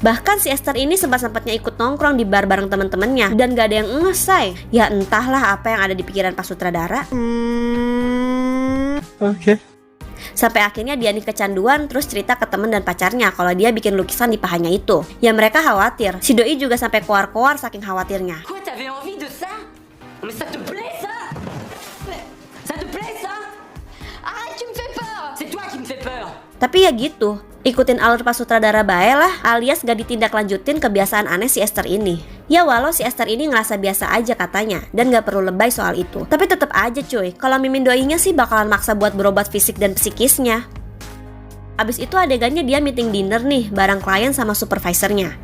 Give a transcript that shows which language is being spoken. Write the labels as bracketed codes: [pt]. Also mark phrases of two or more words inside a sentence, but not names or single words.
[id] Bahkan si Esther ini sempat-sempatnya ikut nongkrong di bar bareng temen-temennya dan gak ada yang ngesay. Ya entahlah apa yang ada di pikiran pas sutradara. Oke. Sampai akhirnya dia nih kecanduan, terus cerita ke temen dan pacarnya kalau dia bikin lukisan di pahanya itu. Ya mereka khawatir. Si doi juga sampai koar-koar saking khawatirnya. [fr] Quoi, t'avais envie de ça? Mais ça te plaît ça? Ça te plaît ça? Arrête, tu me fais peur! C'est toi qui me fais peur! [id] Tapi ya gitu, ikutin alur pas sutradara bae lah, alias gak ditindaklanjutin kebiasaan aneh si Esther ini. Ya walau si Esther ini ngerasa biasa aja katanya, dan gak perlu lebay soal itu. Tapi tetep aja cuy, kalau Mimin doinya sih bakalan maksa buat berobat fisik dan psikisnya. Abis itu adegannya dia [en] meeting dinner [id] nih bareng klien sama supervisornya.